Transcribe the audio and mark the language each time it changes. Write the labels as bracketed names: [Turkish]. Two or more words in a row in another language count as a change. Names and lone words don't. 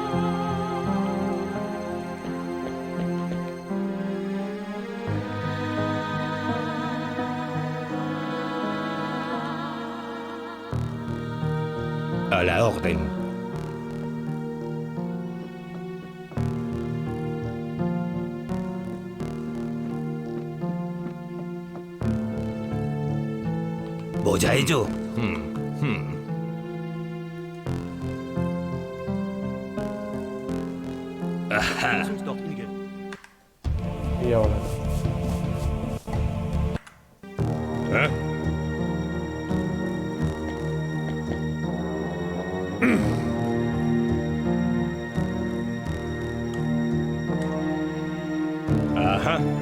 [Spanish] A la orden. ¿Voy a ello? [German] Lass uns dorthin gehen. [Spanish] Y ahora. ¿Eh? Ajá.